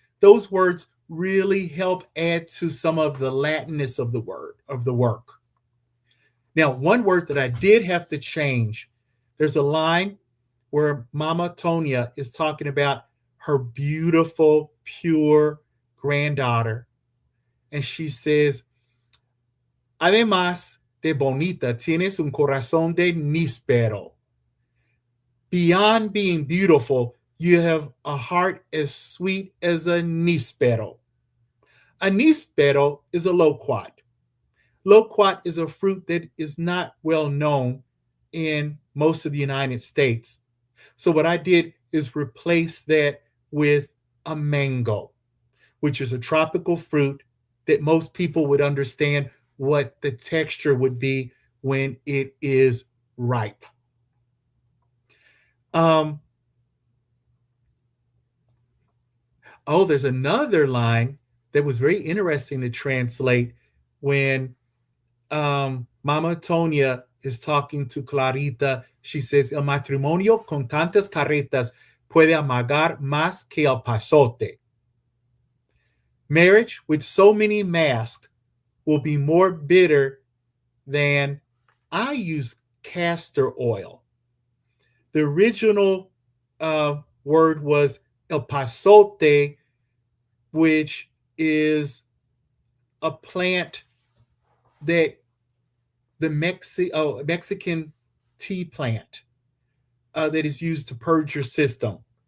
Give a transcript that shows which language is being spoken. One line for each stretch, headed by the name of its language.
English: Those words really help add to some of the Latinness of the word, of the work. Now, one word that I did have to change, there's a line where Mama Tonya is talking about her beautiful, pure granddaughter. And she says,
Spanish: además de bonita, tienes un corazón de níspero.
English: Beyond being beautiful, you have a heart as sweet as a níspero. A níspero is a loquat. Loquat is a fruit that is not well known in most of the United States. So what I did is replace that with a mango, which is a tropical fruit that most people would understand what the texture would be when it is ripe. There's another line that was very interesting to translate when Mama Tonia is talking to Clarita. She says,
Spanish: el matrimonio con tantas carretas puede amargar más que el pasote.
English: Marriage with so many masks will be more bitter than I use castor oil. The original word was el pasote, which is a plant that the Mexican tea plant that is used to purge your system.